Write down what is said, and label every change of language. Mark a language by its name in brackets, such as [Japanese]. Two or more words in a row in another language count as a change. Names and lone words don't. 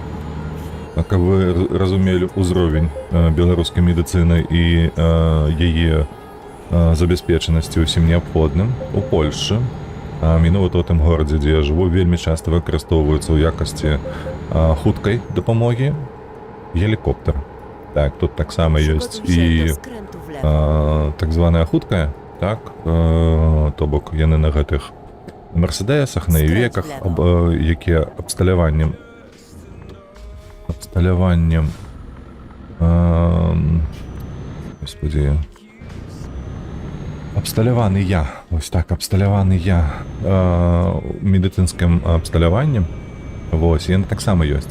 [Belarusian] Каб вы разумелі ўзровень беларускай медыцыны і яе забяспечанасці ўсім неабходным у Польшчы, менавіта ў тым горадзе, дзе я жыву, вельмі часта выкарыстоўваецца ў якасці хуткай дапамогі гелікоптер. Так, тут таксама ёсць [Polish] Przygotuj się [Belarusian] і [Polish] do skrętu w lewo. [Belarusian] так званая хуткая, так, то бок яны на гэтых мерседесах, на івеках, якія абсталяваннем господи, абсталяваныя, вось так, абсталяваныя медыцынскім абсталяваннем, вось, яны таксама ёсць.